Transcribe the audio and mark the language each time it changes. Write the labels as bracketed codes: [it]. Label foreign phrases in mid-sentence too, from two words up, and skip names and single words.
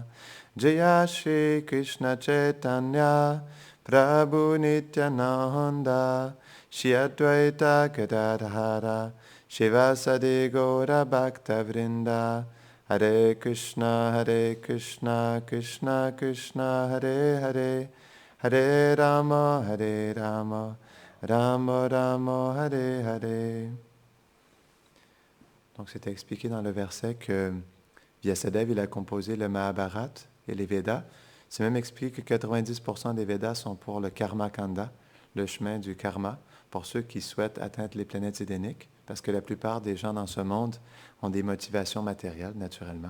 [sa] Jaya Shri Krishna Chaitanya Prabhu Nityananda Shri Advaita Gadadhara Shivasadi Gaura Bhakta Vrinda Hare Krishna Krishna Krishna Hare Hare Hare Rama Rama Rama Hare Hare. [fr] Donc, c'était expliqué dans le verset que Vyasadeva, il a composé le Mahabharata et les Védas. C'est même expliqué que 90% des Védas sont pour le [sa] Karma Kanda, [fr] le chemin du karma, pour ceux qui souhaitent atteindre les planètes édéniques, parce que la plupart des gens dans ce monde ont des motivations matérielles, naturellement.